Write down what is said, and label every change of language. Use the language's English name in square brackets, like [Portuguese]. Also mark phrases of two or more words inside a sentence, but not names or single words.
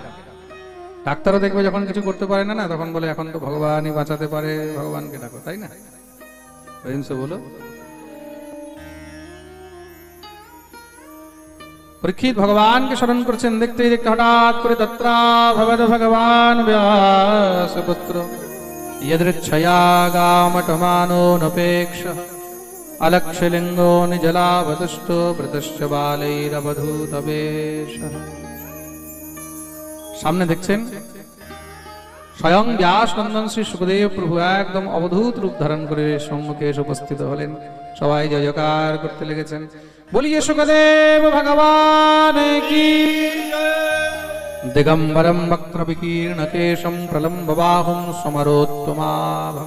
[Bangla] ডাক্তারও দেখবে যখন কিছু করতে পারে না, তখন বলে এখন তো ভগবানই বাঁচাতে পারে, ভগবানকে ডাকো, তাই না? বলো। পরীক্ষিত ভগবানকে স্মরণ করছেন, দেখতে দেখতে হঠাৎ করে [Sanskrit] তত্রা ভগবদ ভগবান ব্যাসপুত্র यदृच्छया गामटमानो नपेक्ष अलक्षलिंगो निजलावतुष्टो वृतश्च बालैरवधूतवेश। [Bangla] সামনে দেখছেন স্বয়ং ব্যাস নন্দন শ্রী সুখদেব প্রভু একদম অবধূত রূপ ধারণ করে সম্মুখে এসে উপস্থিত হলেন। সবাই জয় জয়কার করতে লেগেছেন, বলিয়ে সুখদেব ভগবান কি। [Sanskrit] দিগম্বরম বক্র বিকীর্ণ কেশম প্রলম্ব বাহুম সমরোত্তমাভম।